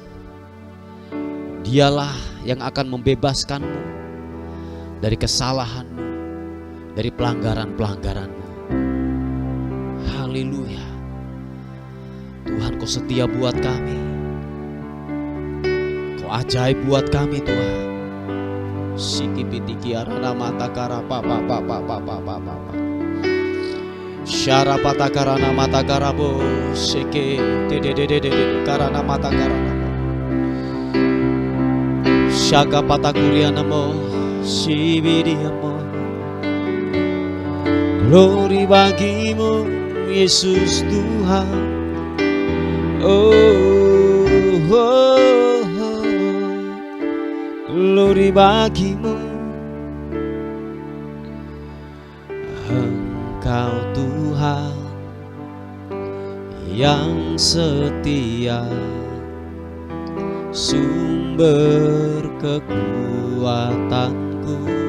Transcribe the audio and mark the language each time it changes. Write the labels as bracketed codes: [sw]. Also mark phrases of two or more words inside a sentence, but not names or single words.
[id] Dialah yang akan membebaskanmu dari kesalahanmu, dari pelanggaran-pelanggaranmu. Haleluya. Tuhan, Kau setia buat kami, Kau ajaib buat kami Tuhan. Sikipitiki arana mata kara papa papa papa papa. Syara pata karana mata karabo seke de karana mata karana. Syaka pata kuriana mo sibidiamo. Glory bagimu Yesus Tuhan. Oh, oh, oh. Glory bagimu. Engkau Tuhan yang setia, sumber kekuatanku.